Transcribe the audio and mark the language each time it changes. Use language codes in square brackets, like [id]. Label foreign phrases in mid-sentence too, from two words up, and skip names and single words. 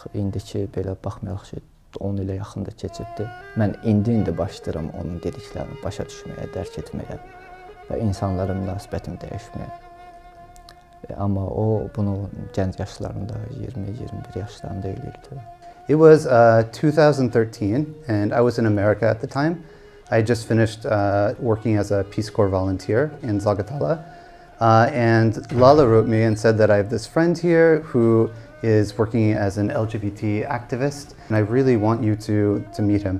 [az] İndiki belə baxmayaq ki, 10 ilə yaxında keçibdi. Mən indi başlayıram onun dediklərini başa düşməyə, dərk etməyə və insanlara münasibətimi dəyişməyə. Amma o bunu gənc yaşlarında, 20-21 yaşlarında eləyirdi. [en] It was 2013, and I was in America at the time. I had just finished working as a Peace Corps volunteer in Zagatala. And Lala wrote me and said that I have this friend here who is working as an LGBT activist, and I really want you to meet him.